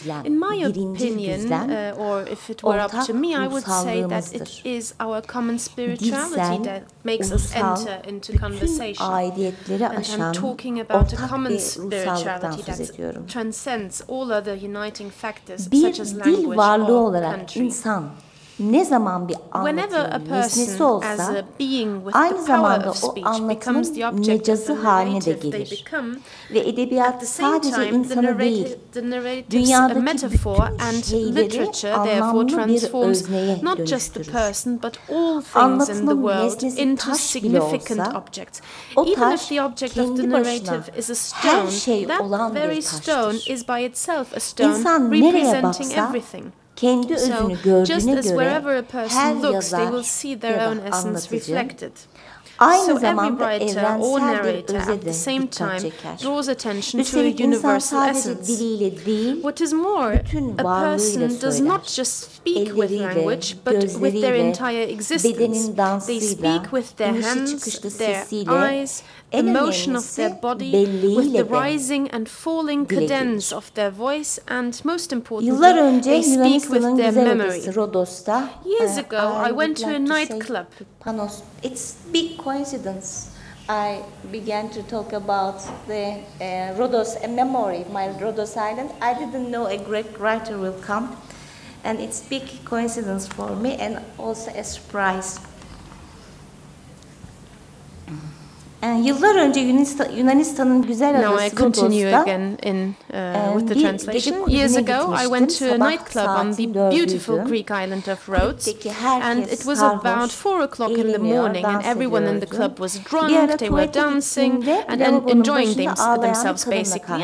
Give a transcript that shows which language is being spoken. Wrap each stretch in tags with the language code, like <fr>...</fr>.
<en>In my opinion, or if it were up to me, I would say that it is our common spirituality that makes us enter into conversation. And I'm talking about a common spirituality that transcends all other uniting factors such as language or country.</en> <tr>Ne zaman bir anlatının nesnesi olsa, aynı zamanda o anlatının mecazı haline de gelir. Ve edebiyat sadece insanı değil, dünyadaki bütün şeyleri anlamlı bir özneye dönüştürür. Anlatının nesnesi taş bile olsa, o taş kendi başına her şey olan bir taştır. İnsan nereye baksa, kendi özünü gördüğüne göre her yazar ya da anlatıcı aynı zamanda evrensel bir öze de dikkat çeker. Üstelik insan sadece diliyle değil, bütün varlığıyla söyler. Elleriyle, gözleriyle, bedenin dansıyla, inişi çıkışlı sesiyle,</tr> <en>the motion of their body, with the rising and falling cadence of their voice, and most importantly, they speak with their memory. Years ago, I went to a nightclub. Panos, it's big coincidence. I began to talk about the Rhodos, a memory, my Rhodos Island. I didn't know a great writer will come, and it's big coincidence for me and also a surprise.</en> <tr>Yıllar önce Yunanistan'ın güzel adası</tr> <en>Now I continue again with the translation. Years ago, I went to a nightclub on the beautiful Greek island of Rhodes, and it was about 4 o'clock in the morning, and everyone in the club was drunk, they were dancing and enjoying themselves basically.</en>